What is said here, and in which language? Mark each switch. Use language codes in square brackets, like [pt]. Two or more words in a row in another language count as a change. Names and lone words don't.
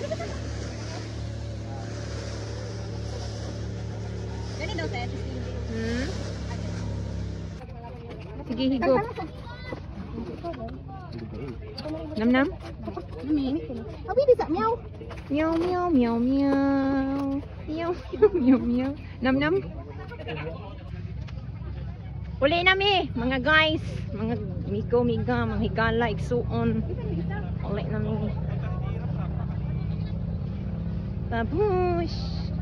[ceb] Gani daw tayo. Sige, higop. Nam-nam? Abi di sa meow. Meow, meow, meow, meow. Meow, meow, meow. Nam-nam? Uli nami, mga guys. Mga migo-miga, mga higala, igsuon. Uli nami. Babush.